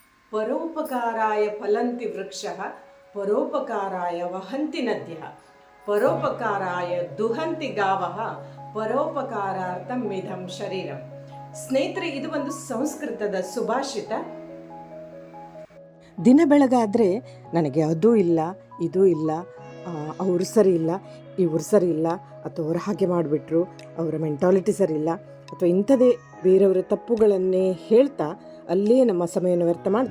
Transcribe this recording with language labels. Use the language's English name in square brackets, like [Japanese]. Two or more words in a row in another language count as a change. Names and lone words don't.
[Sanskrit] ಪರೋಪಕಾರಾಯ ಫಲಂತಿ ವೃಕ್ಷಃ ಪರೋಪಕಾರಾಯ ವಹಂತಿ ನದ್ಯಃ ಪರೋಪಕಾರಾಯ ದುಹಂತಿ ಗಾವಃ ಪರೋಪಕಾರಾರ್ಥಂ ಮಿದಂ ಶರೀರಂ. [Kannada] ಸ್ನೇಹಿತರೆ, ಇದು ಒಂದು ಸಂಸ್ಕೃತದ ಸುಭಾಷಿತ. ದಿನ ಬೆಳಗಾದರೆ ನನಗೆ ಅದೂ ಇಲ್ಲ ಇದೂ ಇಲ್ಲ, ಅವರು ಸರಿ ಇಲ್ಲ ಇವರು ಸರಿ ಇಲ್ಲ, ಅಥವಾ ಅವರು ಹಾಗೆ ಮಾಡಿಬಿಟ್ರು, ಅವರ ಮೆಂಟಾಲಿಟಿ ಸರಿ ಇಲ್ಲ, ಅಥವಾ ಇಂಥದೇ ಬೇರೆಯವರ ತಪ್ಪುಗಳನ್ನೇ ಹೇಳ್ತಾ ಅಲ್ಲೇ ನಮ್ಮ ಸಮಯವನ್ನು ವ್ಯರ್ಥ ಮಾಡ್ತಾ